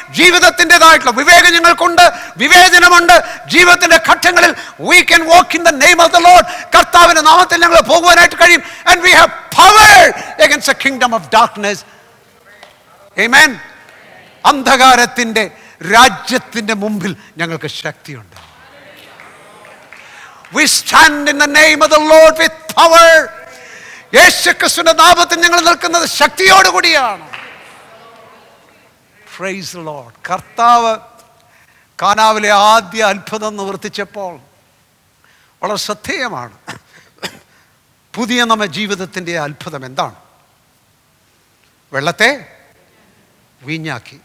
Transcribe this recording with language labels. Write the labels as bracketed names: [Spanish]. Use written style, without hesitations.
[Malayalam] ജീവിതത്തിൻ്റെതായിട്ടുള്ള വിവേകം ഞങ്ങൾക്കുണ്ട്, വിവേചനമുണ്ട്. ജീവിതത്തിൻ്റെ ഘട്ടങ്ങളിൽ [English] we can walk in the name of the Lord. [Malayalam] കർത്താവിൻ്റെ നാമത്തിൽ ഞങ്ങൾ പോകുവാനായിട്ട് കഴിയും. [English] And we have power against the kingdom of darkness. Amen. [Malayalam] അന്ധകാരത്തിൻ്റെ രാജ്യത്തിൻ്റെ മുമ്പിൽ ഞങ്ങൾക്ക് ശക്തിയുണ്ട്. [English] We stand in the name of the Lord with power. [Malayalam] യേശുക്രിസ്തുവിന്റെ നാമത്തിൽ ഞങ്ങൾ നിൽക്കുന്നത് ശക്തിയോടുകൂടിയാണ്. [English] Praise the Lord. [Malayalam] കർത്താവ് കാനാവിലെ ആദ്യ അത്ഭുതം നിവർത്തിച്ചപ്പോൾ വളരെ ശ്രദ്ധേയമാണ്. പുതിയ നമ്മ ജീവിതത്തിൻ്റെ അത്ഭുതം എന്താണ്? വെള്ളത്തെ വീഞ്ഞാക്കി.